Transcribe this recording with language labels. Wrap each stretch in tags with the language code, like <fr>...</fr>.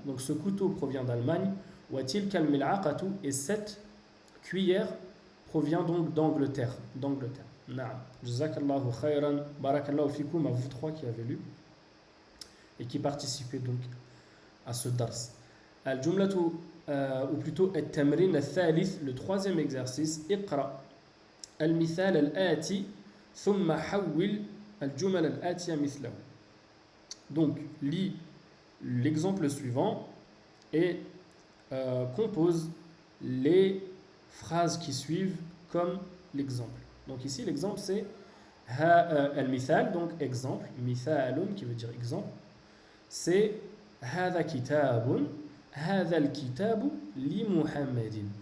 <fr>Donc ce couteau provient d'Allemagne.</fr> <ar>وتلك الملعقة,</ar> <fr>et cette cuillère provient donc d'Angleterre.</fr> <ar>نعم. Jazakallahu khayran.</ar> <fr>Barakallahu fikum à vous trois qui avez lu et qui participez donc à ce dars. Al-jumlatu, ou plutôt</fr> <ar>التمرين الثالث,</ar> <fr>le troisième exercice.</fr> <ar>اقرأ المثال الآتي ثم حول الجمل الآتية مثله.</ar> <fr>Donc lis l'exemple suivant et compose les phrases qui suivent comme l'exemple. Donc ici l'exemple c'est al-mithal, donc exemple, mithalun qui veut dire exemple, c'est</fr> <ar>هذا كتاب هذا الكتاب لمحمد.</ar>